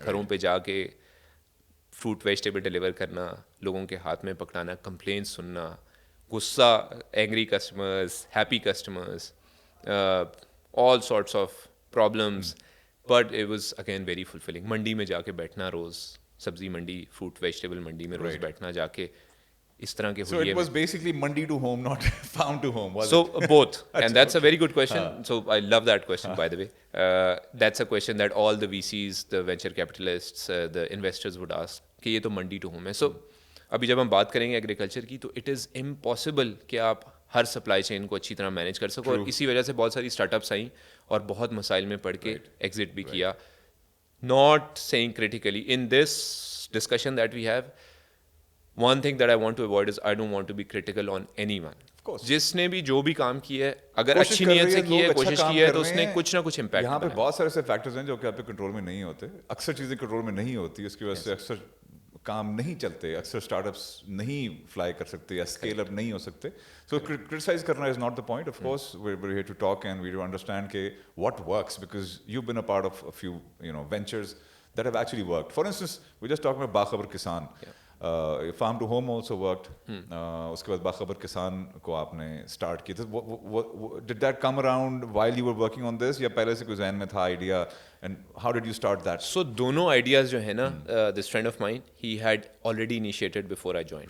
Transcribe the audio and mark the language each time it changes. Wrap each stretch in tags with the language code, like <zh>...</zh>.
<ur>گھروں پہ جا کے فروٹ ویجیٹیبل ڈیلیور کرنا, لوگوں کے ہاتھ میں پکڑانا, کمپلینس سننا, غصہ, angry customers, happy customers,</ur> <en>All sorts of problems, but it was again very fulfilling.</en> <ur>منڈی میں جا کے بیٹھنا روز, سبزی منڈی, فروٹ ویجیٹیبل منڈی میں روز بیٹھنا جا کے, اس طرح کے</ur> <en>So it was basically Mandi to home, not farm to home, was So it? both, and that's a very good question. So I love that question, by the way. That's a question that all the VCs, the venture capitalists, the investors would ask</en> <ur>کہ یہ تو منڈی to home ہے. سو ابھی جب ہم بات کریں گے ایگریکلچر کی تو</ur> <en>it is impossible</en> <ur>کہ آپ ہر سپلائی چین کو اچھی طرح مینیج کر سکو, اور اسی وجہ سے بہت ساری اسٹارٹ اپس آئیں اور بہت مسائل میں پڑھ کے ایگزٹ بھی کیا.</ur> <en>Not saying critically in this discussion that we have, one thing that I want to avoid is I don't want to be critical on anyone.</en> <ur>جس نے بھی جو بھی کام کیا ہے, اگر اچھی نیت سے کی ہے, کوشش کی ہے, تو اس نے کچھ نہ کچھ امپیکٹ. یہاں پہ بہت سارے ایسے فیکٹرز ہیں جو کہ آپ کے کنٹرول میں نہیں ہوتے, اکثر چیزیں کنٹرول میں نہیں ہوتی, اس کی وجہ سے اکثر کام نہیں چلتے, اکثر اسٹارٹ اپس نہیں فلائی کر سکتے یا اسکیل اپ نہیں ہو سکتے.</ur> <en>So criticise کرنا is not the point. Of course we are here to talk and we do understand کہ what works, because you been a part of a few ventures that have actually worked. For instance, we just talked about Bakhabar Kisan. Farm to home also worked.</en> <ur>اس کے بعد باخبر کسان کو آپ نے اسٹارٹ کیا.</ur> <en>did that come around while you were working on this,</en> <ur>یا پہلے سے کوئی ذہن میں تھا idea,</ur> <en>And how did you start that? So</en> <ur>دونوں آئیڈیاز جو ہے نا,</ur> <en>This friend of mine he had already initiated before I join.</en>